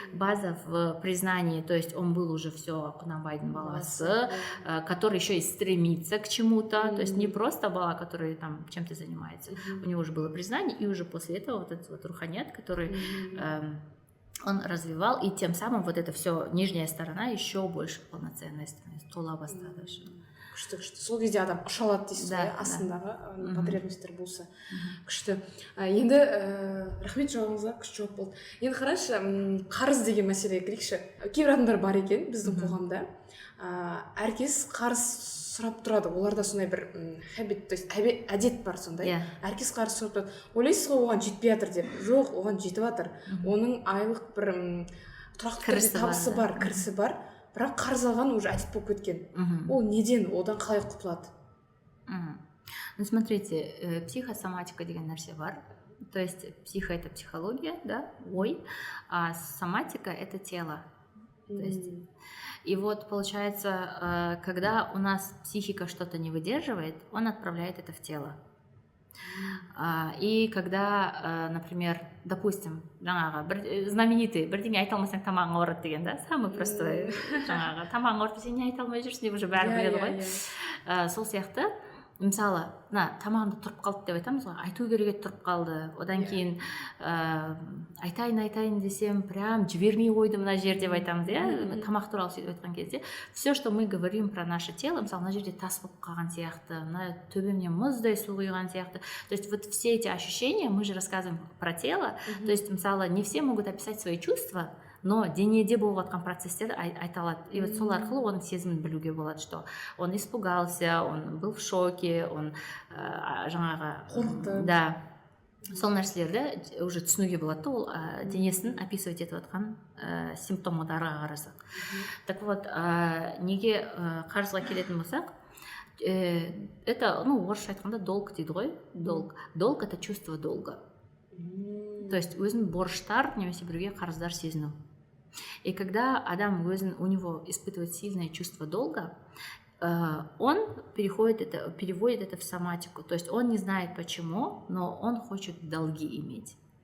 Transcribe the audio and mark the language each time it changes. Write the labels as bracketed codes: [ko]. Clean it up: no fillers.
[ru] База в признании, то есть он был уже все Кунанбайдың баласы, который еще и стремится к чему-то, то есть не просто бала, который там чем-то занимается. У него уже было признание, и уже после этого вот этот вот руханият, который он развивал, и тем самым вот эта все нижняя сторона еще больше полноценной становится, [kk] тола бастады. Күшті. Сол кезде адам ұша алады дейсіз ғой, астындағы потребностьтер болса. Күшті. Енді рахмет, жауабыңызға күшті жауап болды. Енді қарашы, қарыз деген мәселеге кірейікші. Кейбір адамдар бар екен біздің қоғамда. Әркез қарыз сұрап тұрады. Оларда сондай бір хабит, то есть әдет бар сондай. Әркез қарыз сұрап тұрады. Ойлайсыз ғой, оған жетпей жатыр деп. Жоқ, оған жетіп жатыр. Оның айлық бір тұрақты табысы бар, кірісі бар. Бірақ қарыз алған уже әдет болып кеткен. Ол неден, одан қалай құтылады? [ru] Ну, смотрите, психосоматика [kk] деген нәрсе бар. [ru] То есть психо — это психология, да, ой, а соматика — это тело. То есть, и вот получается, когда у нас психика что-то не выдерживает, он отправляет это в тело. И когда, например, допустим, знаменитый [kk] бірдеңе айта алмасаң тамағың ауырады деген, да, [ru] самый простой, [kk] тамағың ауырып сен не айта алмай жүрсің деп уже бәрі біледі ғой. Сол сияқты, мысалы, тамағымда тұрып қалды деп айтамыз ғой, айту керек еді, тұрып қалды. Одан кейін айтайын десем, прям жібермей қойды мына жер деп айтамыз, тамақ туралы сөйтіп айтқан кезде. [ru] Все, что мы говорим про наше тело, [kk] мысалы, мына жерде тас болып қалған сияқты, мына төбемнен мұздай су құйған сияқты. [ru] То есть вот все эти ощущения, мы же рассказываем про тело. То есть, мысалы, не все могут описать свои чувства, но [kk] денеде болып жатқан процестерді айта алады. И вот сол арқылы оның сезімін білуге болады, [ru] что он испугался, он был в шоке, он [kk] жаңағы қорықты. [ru] Да. [kk] Сол нәрселерді уже түсінуге болады да, ол денесін описывать етіп жатқан симптомдарға қарасақ. [ru] Так вот, [kk] неге қарызға келетін болсақ, это, ну, орысша айтқанда долг дейді ғой, долг. [ru] Долг — это чувство долга. [kk] То есть өзін борыштар немесе біреуге қарыздар сезіну. [ru] И когда адам у него испытывает сильное чувство долга, он переводит это в соматику. То есть он не знает почему, но он хочет долги иметь.